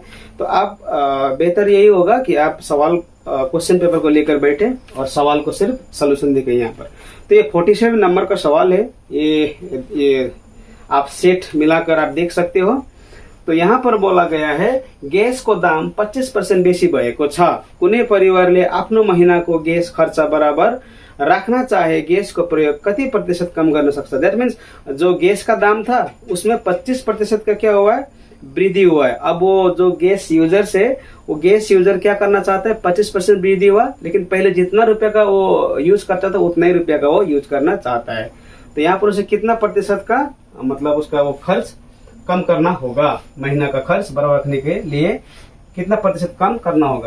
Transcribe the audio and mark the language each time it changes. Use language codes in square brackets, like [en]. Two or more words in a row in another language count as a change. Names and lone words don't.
[hi] तो आप बेहतर यही होगा कि आप क्वेश्चन पेपर को लेकर बैठे और सवाल को सिर्फ सोल्यूशन देखें यहाँ पर। तो ये 47 नंबर का सवाल है, ये आप सेट मिलाकर आप देख सकते हो। तो यहाँ पर बोला गया है [ne] गैस को दाम 25% बेसी भएको छ, कुनै परिवारले आफ्नो महीनाको गैस खर्च बराबर [hi] रखना चाहे [ne] गैस को प्रयोग कति प्रतिशत कम गर्न सक्छ। [en] that means [hi] जो गैस का दाम था उसमें 25% का क्या हुआ है, वृद्धि हुआ है। अब वो जो गैस यूजर क्या करना चाहता है, 25% वृद्धि हुआ, लेकिन पहले जितना रुपया का वो यूज करता था उतना ही रुपया का वो यूज करना चाहता है। तो यहाँ पर उसे कितना प्रतिशत का मतलब उसका वो खर्च कम करना होगा, महीना का खर्च बराबर रखने के लिए कितना प्रतिशत कम करना होगा।